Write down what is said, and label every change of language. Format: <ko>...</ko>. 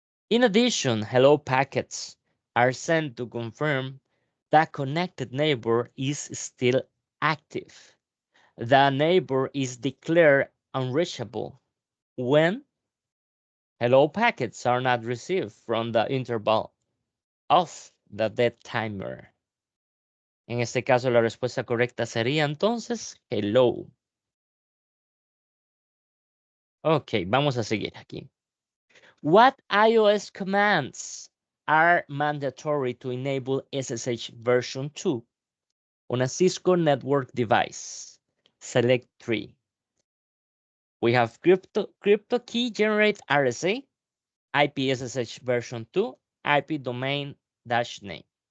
<en>In addition, hello packets are sent to confirm that connected neighbor is still active. The neighbor is declared unreachable when hello packets are not received from the interval of the dead timer.</en> <es>En este caso, la respuesta correcta sería entonces hello. Ok, vamos a seguir aquí.</es> <en>What iOS commands are mandatory to enable SSH version 2 on a Cisco network device? Select 3. We have crypto key generate RSA, IP SSH version 2, IP domain dash name.</en>